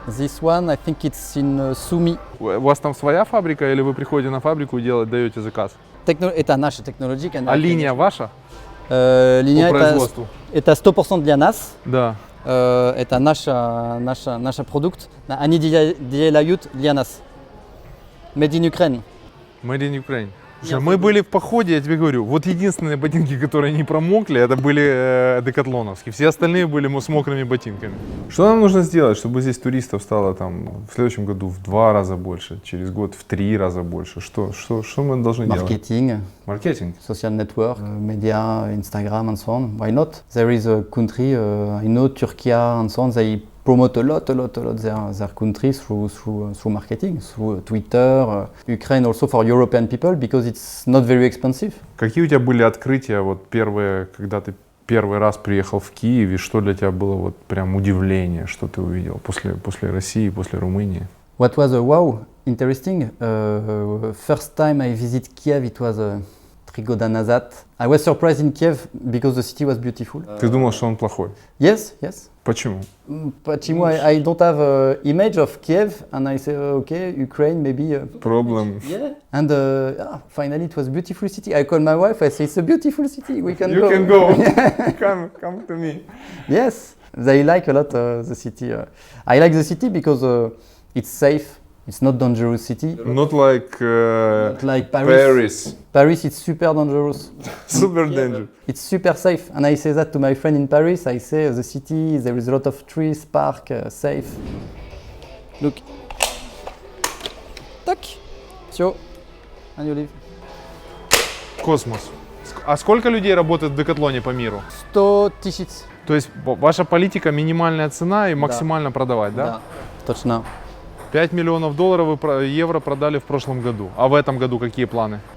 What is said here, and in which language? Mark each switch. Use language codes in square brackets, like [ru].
[en] This one, I think it's in Sumy. [ru] У вас там своя фабрика, или вы приходите на фабрику и даете заказ? Это наша технология. А линия ваша? Линия по производству? Это 100% для нас. Да. Это наш продукт. Они делают для нас. [en] Made in Ukraine. Made in Ukraine. [ru] Слушай, мы были в походе, я тебе говорю, вот единственные ботинки, которые не промокли, это были декатлоновские. Все остальные были с мокрыми ботинками. Что нам нужно сделать, чтобы здесь туристов стало в следующем году в 2 раза больше, через год в 3 раза больше? Что мы должны делать? [en] Маркетинг. Social network, media, Instagram and so on. Why not? There is a country, I know Turkey and so on, they promote a lot their country through marketing, through Twitter. Ukraine also for European people, because it's not very expensive. [ru] Какие у тебя были открытия первые, когда ты первый раз приехал в Киев, и что для тебя было прям удивление, что ты увидел после России, после Румынии? [en] What was wow, interesting. First time I visit Kiev, it was [ru] 3 года назад. [en] I was surprised in Kiev because the city was beautiful. [ru] Ты думал, что он плохой? [en] Yes. [ru] Почему? Почему? [en] I don't have an image of Kiev, and I say, okay, Ukraine maybe. Problem. Yeah. And finally it was a beautiful city. I call my wife, I say, it's a beautiful city, we can go. You can go. Come to me. Yes, they like a lot the city. I like the city because it's safe. It's not dangerous city. Not like Paris. Paris is super dangerous. Super dangerous. It's super safe, and I say that to my friend in Paris. I say the city, there is a lot of trees, park, safe. Look. Tac. [ru] Все. [en] And you leave. [ru] Космос. А сколько людей работает в Декатлоне по миру? 100 тысяч. То есть ваша политика минимальная цена и максимально продавать, да? Да. Точно. 5 миллионов долларов евро продали в прошлом году. А в этом году какие планы?